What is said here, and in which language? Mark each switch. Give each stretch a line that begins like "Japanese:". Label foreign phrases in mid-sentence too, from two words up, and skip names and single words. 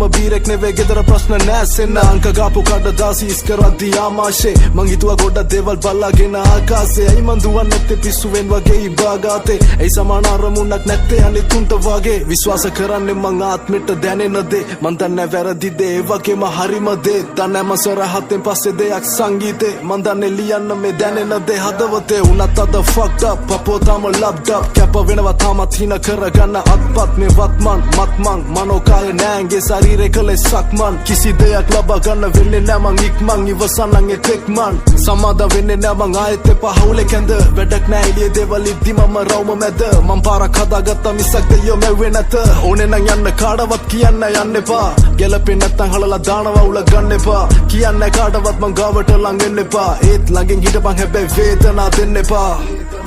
Sinhala: බීරෙක් නෙවෙයි ගෙදර ප්‍රශ්න නෑසෙන්න අංක ගාපු කඩදාසි ඉස් කරද්දි ආමාශේ මං හිතුවා ගොඩක් දේවල් බල්ලාගෙන ආකාසේ ඇයි මං දුවන්නේ නැත්තේ පිස්සුවෙන් වගේ ඉබාගාතේ ඇයි සමාන අරමුණක් නැත්තේ අනිත් උන්ට වගේ විශ්වාස කරන්නේ මං ආත්මෙට දැනෙන දේ මං දන්නේ වැරදි දේ ඒ වගේම හරිම දේ දන්නේ මං සරහතෙන් පස්සේ දෙයක් සංගීතේ මං දන්නේ ලියන්න මේ දැනෙන දේ හදවතේ උනත් අද fucked up පපෝ තාම
English: loved up
Sinhala: කැප වෙනවා තාමත් හින කරගන්න අත්පත් මේ වත්මන් මත්මන් මනෝකාය නෑන්ගේ ශරීරේ කලේ සක්මන් කිසි දෙයක් ලබා ගන්න වෙන්නේ නෑ මං ඉක්මන් ඉවසන්නන් එතෙක් මන් සමාදම් වෙන්නේ නෑ මං ආයෙත් එපා හවුලේ කැඳ වැඩක් නෑ එළියේ දේවල් ඉද්දි මම රවුම මැද මං පාරක් හදාගත්තා මිසක් දෙයියෝ මැව්වේ නැත ඕනේ නම් යන්න කාටවත් කියන්න යන්න එපා ගැලපෙන්නේ නැත්තම් හලලා දානවා උල ගන්න එපා කියන්නේ කාටවත් මං ගාවට ලඟ එන්න එපා ඒත් ළඟින් හිටපන් හැබැයි වේදනා දෙන්න එපා